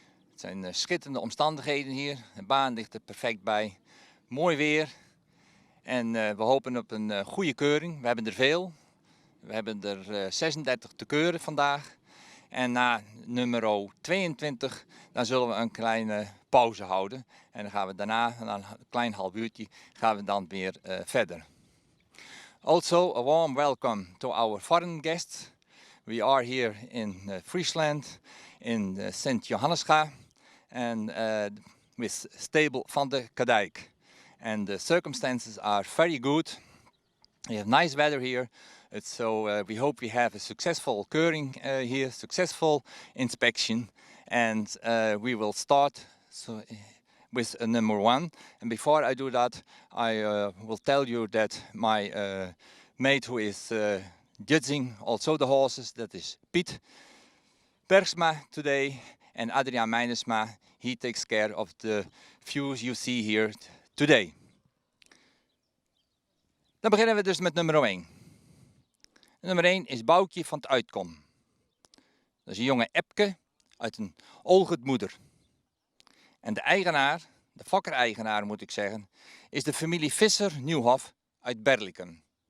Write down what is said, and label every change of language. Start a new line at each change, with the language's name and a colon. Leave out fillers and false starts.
Dutch: Het zijn schitterende omstandigheden hier, de baan ligt er perfect bij, mooi weer en we hopen op een goede keuring. We hebben er veel, we hebben er 36 te keuren vandaag. En na nummer 22, dan zullen we een kleine pauze houden. En dan gaan we daarna, na een klein half uurtje, gaan we dan weer verder.
English: Also, a warm welcome to our foreign guests. We are here in Friesland, in Sint Johannesga, and with Stable van de Kadijk. And the circumstances are very good. We have nice weather here. So we hope we have a successful keuring here, successful inspection, and we will start with number 1. And before I do that, I will tell you that my mate who is judging also the horses, that is Piet Bergsma today, and Adriaan Meinersma, he takes care of the views you see here today.
Dutch: Dan beginnen we dus met nummer 1. Nummer 1 is Boukje van het Uitkom. Dat is een jonge Epke uit een olgetmoeder. En de eigenaar, de fokker-eigenaar moet ik zeggen, is de familie Visser Nieuwhof uit Berlikum.